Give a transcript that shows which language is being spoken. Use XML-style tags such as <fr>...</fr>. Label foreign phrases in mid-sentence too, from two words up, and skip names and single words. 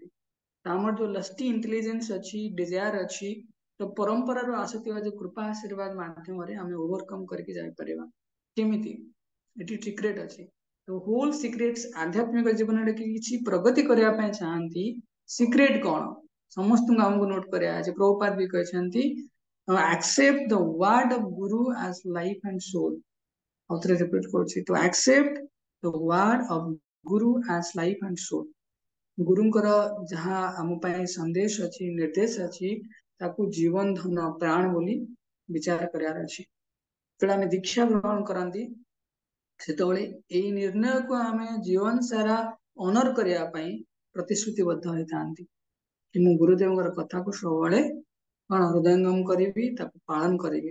<or>ଆମର ଯୋଉ</or> <en>lusty intelligence</en> <or>ଅଛି, ଡିଜାୟାର ଅଛି, ତ ପରମ୍ପରାରୁ ଆସୁଥିବା ଯୋଉ କୃପା ଆଶୀର୍ବାଦ ମାଧ୍ୟମରେ ଆମେ ଓଭରକମ କରିକି ଯାଇପାରିବା। କେମିତି? ଏଠି ସିକ୍ରେଟ ଅଛି। ତ</or> <en>whole secret</en> <or>ଆଧ୍ୟାତ୍ମିକ ଜୀବନରେ କିଛି ପ୍ରଗତି କରିବା ପାଇଁ ଚାହାନ୍ତି, ସିକ୍ରେଟ କଣ? ସମସ୍ତଙ୍କୁ ଆମକୁ ନୋଟ କରିବା ଅଛି। ପ୍ରଭୁପାଦ ବି କହିଛନ୍ତି</or> <en>accept the word of guru as life and soul.</en> <or>ଆଉଥରେ ରିପିଟ କରୁଛି,</or> <en>to accept the word of guru as life and soul.</en> <or>ଗୁରୁଙ୍କର ଯାହା ଆମ ପାଇଁ ସନ୍ଦେଶ ଅଛି, ନିର୍ଦ୍ଦେଶ ଅଛି, ତାକୁ ଜୀବନ ଧନ ପ୍ରାଣ ବୋଲି ବିଚାର କରିବାର ଅଛି। ଯେତେବେଳେ ଆମେ ଦୀକ୍ଷା ଗ୍ରହଣ କରନ୍ତି, ସେତେବେଳେ ଏଇ ନିର୍ଣ୍ଣୟକୁ ଆମେ ଜୀବନ ସାରା ଅନର କରିବା ପାଇଁ ପ୍ରତିଶ୍ରୁତିବଦ୍ଧ ହୋଇଥାନ୍ତି କି ମୁଁ ଗୁରୁଦେବଙ୍କର କଥାକୁ ସବୁବେଳେ କଣ ହୃଦୟଙ୍ଗମ କରିବି, ତାକୁ ପାଳନ କରିବି।</or>